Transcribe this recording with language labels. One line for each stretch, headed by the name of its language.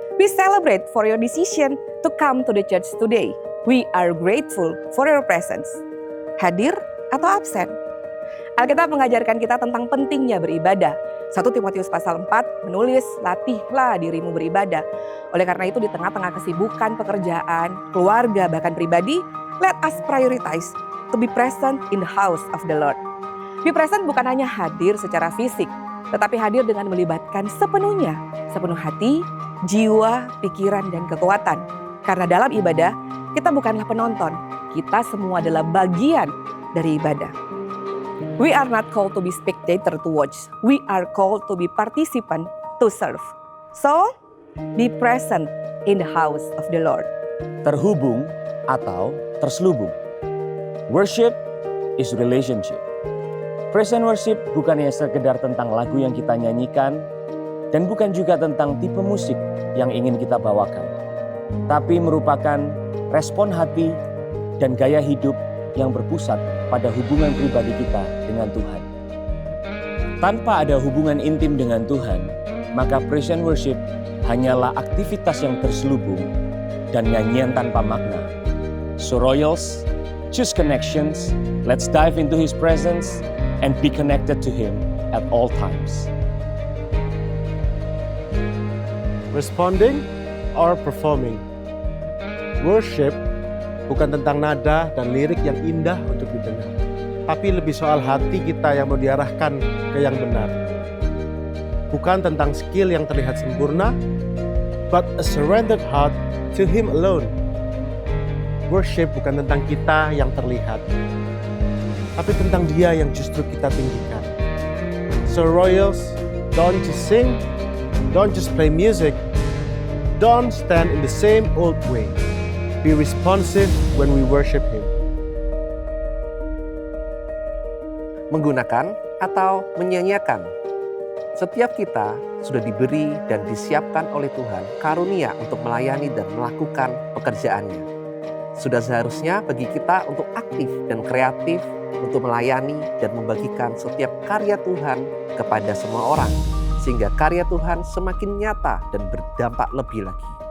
English: We celebrate for your decision to come to the church today. We are grateful for your presence.
Indonesian: Hadir atau absen? Alkitab mengajarkan kita tentang pentingnya beribadah. 1 Timotius pasal 4 menulis, latihlah dirimu beribadah. Oleh karena itu di tengah-tengah kesibukan pekerjaan, keluarga, bahkan pribadi,
English: let us prioritize to be present in the house of the Lord. Be present
Indonesian: bukan hanya hadir secara fisik, tetapi hadir dengan melibatkan sepenuhnya, sepenuh hati, jiwa, pikiran, dan kekuatan. Karena dalam ibadah, kita bukanlah penonton, kita semua adalah bagian dari ibadah.
English: We are not called to be spectator to watch, we are called to be participant to serve. So, be present in the house of the Lord.
Indonesian: Terhubung atau terselubung.
English: Worship is relationship.
Indonesian: Praise and worship bukannya sekedar tentang lagu yang kita nyanyikan dan bukan juga tentang tipe musik yang ingin kita bawakan, tapi merupakan respon hati dan gaya hidup yang berpusat pada hubungan pribadi kita dengan Tuhan. Tanpa ada hubungan intim dengan Tuhan, maka praise and worship hanyalah aktivitas yang terselubung dan nyanyian tanpa makna.
English: So Royals, choose connections, let's dive into His presence and be connected to Him at all times. Responding or performing.
Indonesian: Worship bukan tentang nada dan lirik yang indah untuk didengar, tapi lebih soal hati kita yang mau diarahkan ke yang benar. Bukan tentang skill yang terlihat sempurna,
English: but a surrendered heart to Him alone.
Indonesian: Worship bukan tentang kita yang terlihat, tapi tentang Dia yang justru kita tinggikan.
English: So Royals, don't just sing, don't just play music, don't stand in the same old way. Be responsive when we worship Him.
Indonesian: Menggunakan atau menyanyiakan. Setiap kita sudah diberi dan disiapkan oleh Tuhan karunia untuk melayani dan melakukan pekerjaannya. Sudah seharusnya bagi kita untuk aktif dan kreatif untuk melayani dan membagikan setiap karya Tuhan kepada semua orang, sehingga karya Tuhan semakin nyata dan berdampak lebih lagi.